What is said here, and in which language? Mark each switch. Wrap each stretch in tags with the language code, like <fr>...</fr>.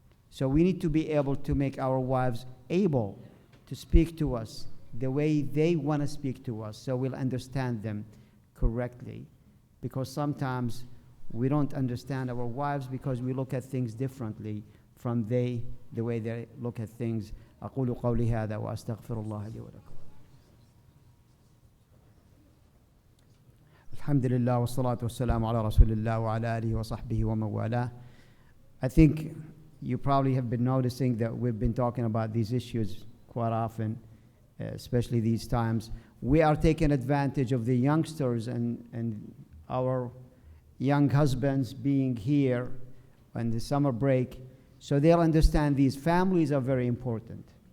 <en>So we need to be able to make our wives able to speak to us the way they want to speak to us, so we'll understand them correctly. Because sometimes we don't understand our wives because we look at things differently from the way they look at things.</en> <ar>أقول قولي هذا وأستغفر الله لي ولكم. الحمد لله والصلاة والسلام على رسول الله وعلى آله وصحبه ومن والاه.</ar> <en>I think you probably have been noticing that we've been talking about these issues quite often, especially these times. We are taking advantage of the youngsters and our young husbands being here on the summer break, so they'll understand these families are very important.</en>